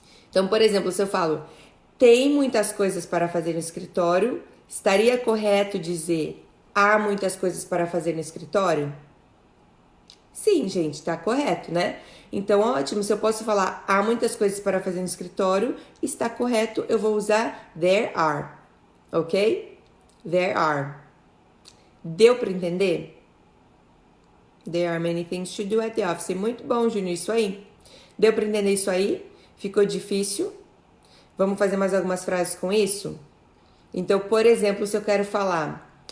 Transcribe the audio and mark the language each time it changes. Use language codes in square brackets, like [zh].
[pt] Então, por exemplo, se eu falo, tem muitas coisas para fazer no escritório, estaria correto dizer, há muitas coisas para fazer no escritório? Sim, gente, tá correto, né? Então, ótimo, se eu posso falar, há muitas coisas para fazer no escritório, está correto, eu vou usar [en] there are, [pt] ok? [en] There are. [pt] Deu para entender? [en] There are many things to do at the office. [pt] Muito bom, Júnior, isso aí. Deu para entender isso aí? Ficou difícil? Vamos fazer mais algumas frases com isso? Então, por exemplo, se eu quero falar...